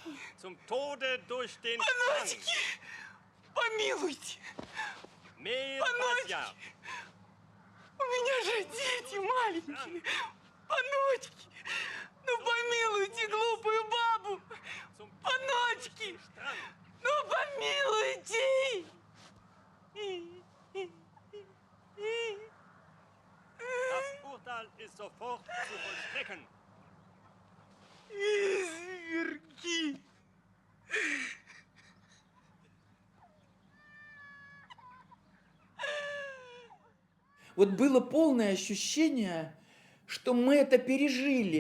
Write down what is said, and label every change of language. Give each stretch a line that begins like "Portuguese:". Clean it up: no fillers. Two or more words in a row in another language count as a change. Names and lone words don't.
Russian: Паночки! Помилуйте! Паночки! У меня же дети маленькие! Паночки! Ну помилуйте глупую бабу! Паночки! Ну помилуйте!
German: Das Urteil ist sofort zu vollstrecken.
Russian: Изверги! Вот было полное ощущение, что мы это пережили.